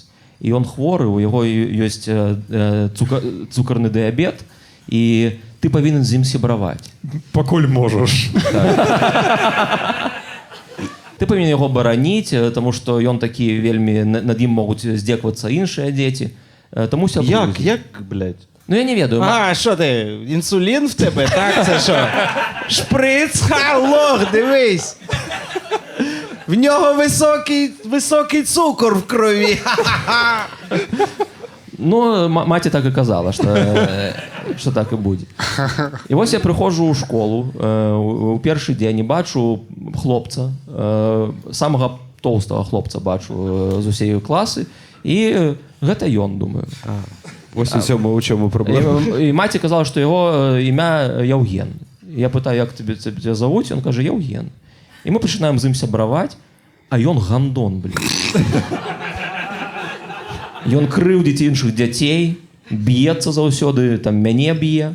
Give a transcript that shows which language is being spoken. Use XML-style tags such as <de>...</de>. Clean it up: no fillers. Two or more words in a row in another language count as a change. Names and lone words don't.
<be>І ён хворы, у яго ёсць цукарны дыябет, і ты павінен з ім сябраваць. Пакуль можаш. Ты павінен яго бараніць, таму што ён такі вельмі, над ім могуць здзеквацца іншыя дзеці. Таму сябруй. Як, блядь? Ну, я не ведаю.</be> <uk>А, що ти, інсулін в тебе, так? Це що? Шприц, лох, дивись. В нього високий цукор в крові. Ну,</uk> <be>маці так і казала, што так і будзе. І вось я прыходжу ў школу, у першы дзень і бачу хлопца, самага тоўстага хлопца бачу з усей класы, і гэта ён, думаю.</be> <uk>Ось у чому проблема.</uk> <be>І маці казала, што яго імя Яўген. Я пытаю, як тебе завуць? Ён кажа, Яўген. І мы пачынаем з ім сябраваць, а ён гандон, блин. Ён крыўдзіць іншых дзяцей, б'ецца заўсёды, там мяне б'е.</be>